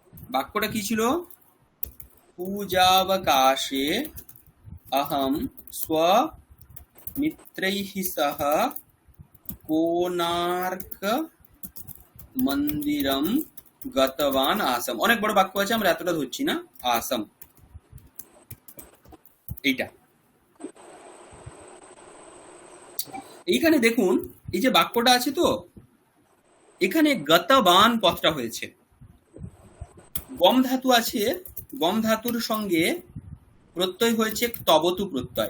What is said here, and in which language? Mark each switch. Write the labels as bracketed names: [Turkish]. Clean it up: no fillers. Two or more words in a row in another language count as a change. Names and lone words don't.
[Bangla] বাক্যটা কি ছিল? [Sanskrit] পূজাবকাশে अहं स्वमित्रैः सह कोणार्क মন্দিরম গতবান আসম। [Bangla] অনেক বড় বাক্য আছে, আমরা এতটা ধরছি না। আসম এইটা। এইখানে দেখুন এই যে বাক্যটা আছে, তো এখানে গতবান পদটা হয়েছে, গম ধাতু আছে, গম ধাতুর সঙ্গে প্রত্যয় হয়েছে তবতু প্রত্যয়।